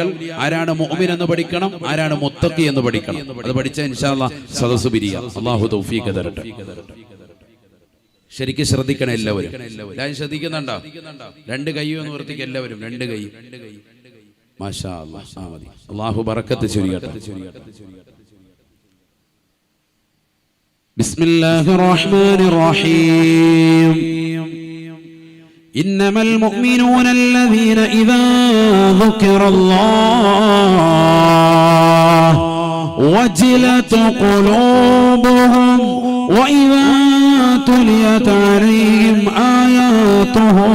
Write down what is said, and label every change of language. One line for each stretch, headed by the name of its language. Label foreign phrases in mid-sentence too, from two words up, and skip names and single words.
Malayalam: ആരാണ് മുഅ്മിൻ എന്ന് പഠിക്കണം, ആരാണ് മുത്തഖി എന്ന് പഠിക്കണം. അത് പഠിച്ചാൽ
Arabic: إن شاء الله
Malayalam: സദസ്സ് പിരിയാം. അല്ലാഹു തൗഫീഖ് തരട്ടെ. ശരിക്കും ശ്രദ്ധിക്കണം എല്ലാവരും. ഞാൻ ശ്രദ്ധിക്കുന്നുണ്ടോ? രണ്ട് കൈയും ഒന്ന് വർത്തിക്കുക എല്ലാവരും. രണ്ട് കൈ.
Arabic: ما شاء الله.
Malayalam: അല്ലാഹു ബറക്കത്ത് ചൊരിയട്ടെ.
Arabic: بسم الله الرحمن الرحيم إنما المؤمنون الذين إذا ذكر الله وجلت قلوبهم وإذا تليت عليهم آياته